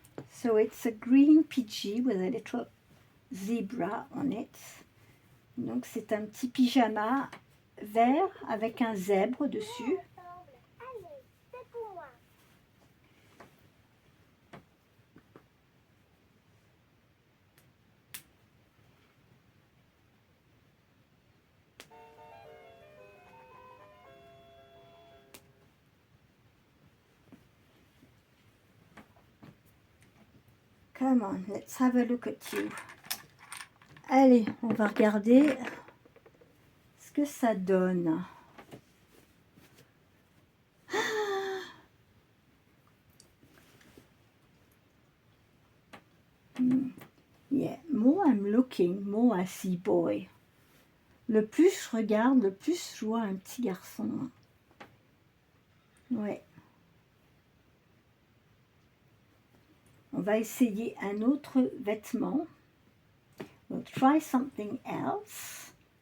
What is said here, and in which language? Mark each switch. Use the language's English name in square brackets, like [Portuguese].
[English] So it's a green PG with a little zebra on it. [French] Donc c'est un petit pyjama vert avec un zèbre dessus. Allez, c'est pour moi. [English] Come on, let's have a look at you. [French] Allez, on va regarder ce que ça donne. [English] Yeah, more I'm looking, more I see boy. [French] Le plus je regarde, le plus je vois un petit garçon. Ouais. va essayer un autre vêtement. [English] We'll try something else.